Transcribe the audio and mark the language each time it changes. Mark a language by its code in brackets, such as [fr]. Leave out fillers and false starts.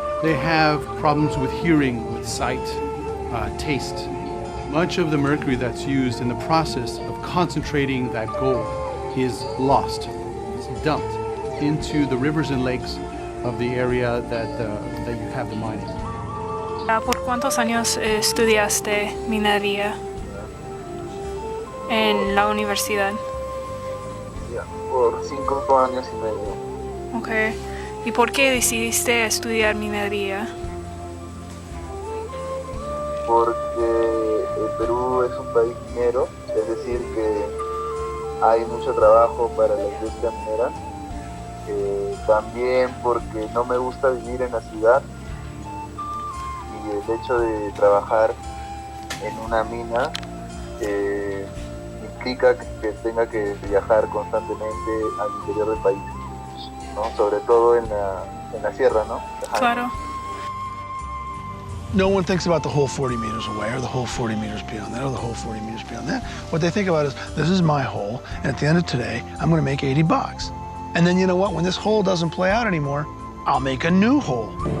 [en] They have problems with hearing, with sight, taste. Much of the mercury that's used in the process of concentrating that gold is lost. It's dumped into the rivers and lakes of the area that you have the mining. [es] ¿Por cuántos años estudiaste minería en la universidad? Por 5 años y medio. [en] Okay. [es] ¿Y por qué decidiste estudiar minería? Porque el Perú es un país minero, es decir que hay mucho trabajo para la industria minera. También porque no me gusta vivir en la ciudad y el hecho de trabajar en una mina implica que tenga que viajar constantemente al interior del país, ¿no? Sobre todo en la sierra, ¿no? Claro. [en] No one thinks about the whole 40 meters away or the whole 40 meters beyond that or the whole 40 meters beyond that. What they think about is, this is my hole, and at the end of today, I'm going to make $80. And then you know what? When this hole doesn't play out anymore, I'll make a new hole.